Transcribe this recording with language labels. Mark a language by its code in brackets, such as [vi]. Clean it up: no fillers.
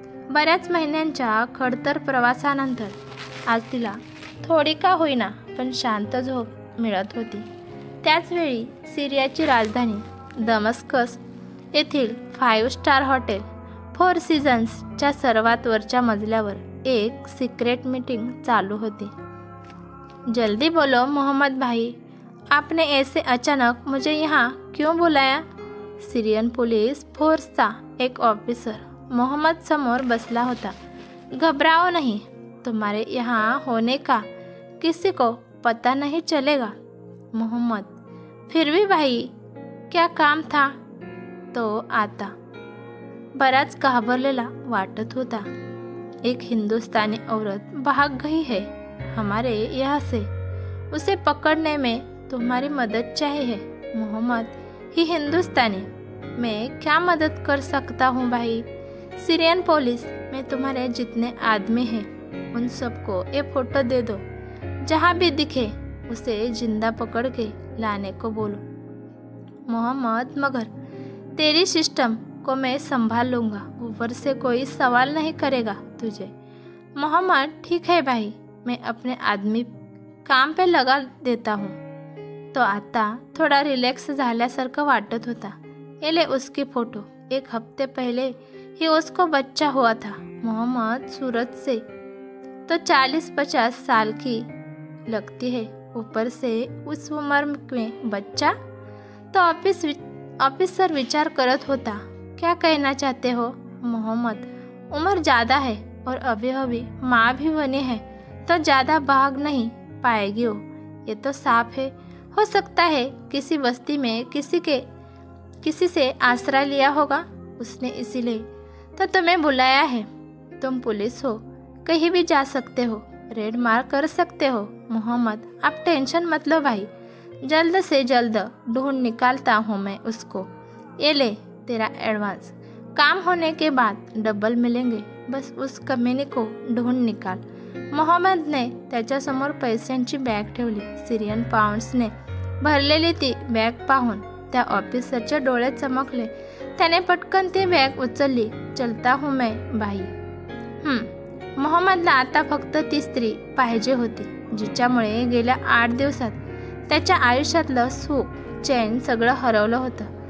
[mr] बऱ्याच महिन्यांच्या खडतर प्रवासानंतर आज तिला थोडी का होईना पण शांत झोप मिळत होती. त्याचवेळी सिरियाची राजधानी दमस्कस येथील 5 स्टार हॉटेल 4 सीझन्सच्या सर्वात वरच्या मजल्यावर एक सिक्रेट मीटिंग चालू होती. [hi] जल्दी बोलो मोहम्मद भाई, आपने ऐसे अचानक मुझे यहाँ क्यों बुलाया? [mr] सीरियन पुलिस फोर्सचा एक ऑफिसर मोहम्मद समोर बसला होता. [hi] घबराओ नहीं, तुम्हारे यहाँ होने का किसी को पता नहीं चलेगा. मोहम्मद, फिर भी भाई क्या काम था? [mr] तो आता बराच घाबरलेला वाटत होता. [hi] एक हिंदुस्तानी औरत भाग गई है हमारे यहाँ से, उसे पकड़ने में तुम्हारी मदद चाहिए. मोहम्मद ही हिंदुस्तानी, मैं क्या मदद कर सकता हूँ भाई? सीरियन पुलिस में तुम्हारे जितने आदमी हैं उन सबको ये फोटो दे दो. जहाँ भी दिखे उसे जिंदा पकड़ के लाने को बोलो. मोहम्मद, मगर तेरी सिस्टम को मैं संभाल लूँगा, ऊपर से कोई सवाल नहीं करेगा तुझे. मोहम्मद, ठीक है भाई, मैं अपने आदमी काम पे लगा देता हूँ. [mr] तो आता थोड़ा रिलॅक्स झाल्यासारखं वाटत होता. [hi] ये ले उसकी फ़ोटो, 1 हफ्ते पहले ही उसको बच्चा हुआ था. मोहम्मद, सूरत से तो 40-50 साल की लगती है, ऊपर से उस उम्र में बच्चा. [mr] तो ऑफिसर विचार करत होता. [hi] क्या कहना चाहते हो? मोहम्मद, उम्र ज़्यादा है और अभी अभी माँ भी बनी है तो ज़्यादा भाग नहीं पाएगी वो, ये तो साफ है. हो सकता है किसी बस्ती में किसी से आसरा लिया होगा उसने, इसीलिए तो तुम्हें बुलाया है. तुम पुलिस हो, कहीं भी जा सकते हो, रेड मार कर सकते हो. मोहम्मद, आप टेंशन मत लो भाई, जल्द से जल्द ढूंढ निकालता हूँ मैं उसको. ये ले तेरा एडवांस, काम होने के बाद डबल मिलेंगे, बस उस कमीने को ढूंढ निकाल. [mr] मोहम्मदने त्याच्यासमोर पैशांची बॅग ठेवली. सिरियन पाऊंड्सने भरलेली ती बॅग पाहून त्या ऑफिसरच्या डोळे चमकले. त्याने पटकन ती बॅग उचलली. [hi] चलता हूँ मैं भाई. [mr] मोहम्मदला आता फक्त ती स्त्री पाहिजे होती जिच्यामुळे गेल्या 8 दिवसात त्याच्या आयुष्यातलं सुख चैन सगळं हरवलं होतं.